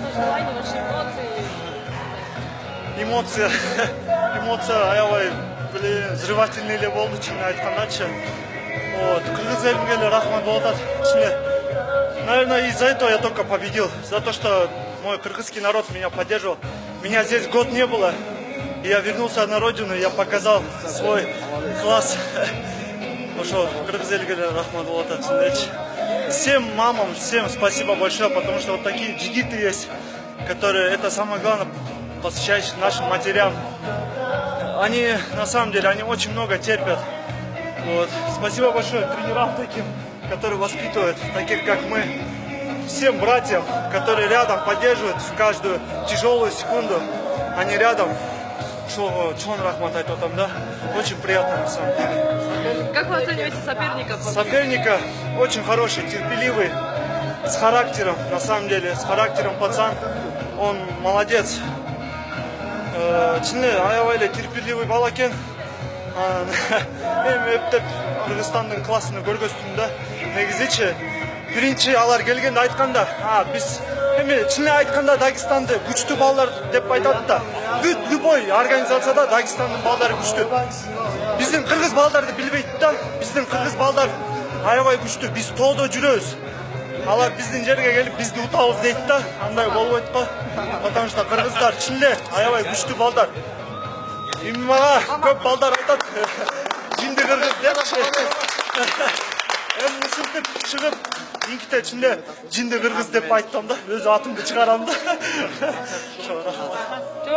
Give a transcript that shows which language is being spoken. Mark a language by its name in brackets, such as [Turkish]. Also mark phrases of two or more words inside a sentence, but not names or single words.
[Russian] плане ваши эмоции? [Kyrgyz] Эмоция, аябай, блин, взрывательный эле болду, чын айткандачы. Вот, кыргыз элине эле рахмат болуп атат. [Russian] Наверное, из-за этого я только победил. За то, что мой кыргызский народ меня поддерживал. Меня здесь год не было. И я вернулся на родину, я показал свой класс. Ну что, [Kyrgyz] кыргыз элине эле рахмат болуп атат. [Russian] Всем мамам, всем спасибо большое, потому что вот такие джигиты есть, которые, это самое главное, посвящающие нашим матерям. Они, на самом деле, они очень много терпят. Вот. Спасибо большое тренерам таким, которые воспитывают, таких как мы. Всем братьям, которые рядом поддерживают в каждую тяжелую секунду. Они рядом. [Kyrgyz] Чон рахмат айтотам, да? [Russian] Очень приятно, на самом деле. Как вы оцениваете соперника? Соперника очень хороший, терпеливый, с характером, на самом деле, с характером пацан. Он молодец. [Kyrgyz] Чыны аябай терпеливый бала экен. Эми эптеп Кыргызстандын классыны көргөздүм да. Негизичи биринчи алар келгенде айтканда, биз эми чыны айтканда Дагестанды күчтүү балдар деп айтат да. Бүт любой организацияда Дагестандын балдары күчтүү. Биздин кыргыз балдарды билбейт да. Биздин кыргыз балдар аябай күчтүү. Биз тоодо жүрөбүз. Алар биздин жерге келип бизди утабыз дейт да. Андай болбойт го. [Russian] Потому что [Kyrgyz] кыргыздар чынле аябай күчтүү балдар. Эми мага көп балдар айтат. Жинди кыргыз депчи. Эми ушинтип чыгып, инките чынле жинди кыргыз деп айттым да. Өз атымды чыгарам да.